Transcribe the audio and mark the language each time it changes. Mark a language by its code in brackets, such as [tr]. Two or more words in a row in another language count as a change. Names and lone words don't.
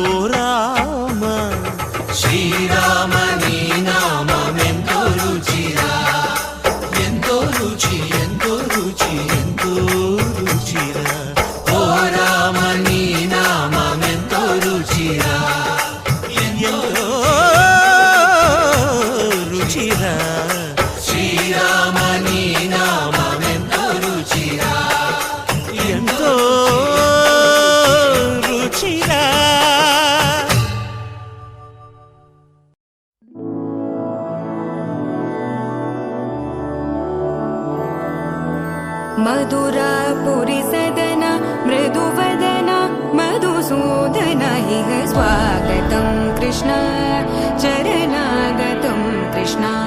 [te] రామ శ్రీరామ నీ నామం ఎంతో రుచిరా ఎంతో రుచి ఎంతో రుచి ఎంతో రుచిరా ఓ రామ నీ నామం ఎంతో రుచిరా ఎంతో రుచిరా శ్రీరామ నీ నామం ఎంతో రుచిరా ఎంతో రుచిరా [sa] मधुरापुरी सदन मृदुवदन मधुसूदन इह स्वागतं कृष्ण चरणागतं कृष्ण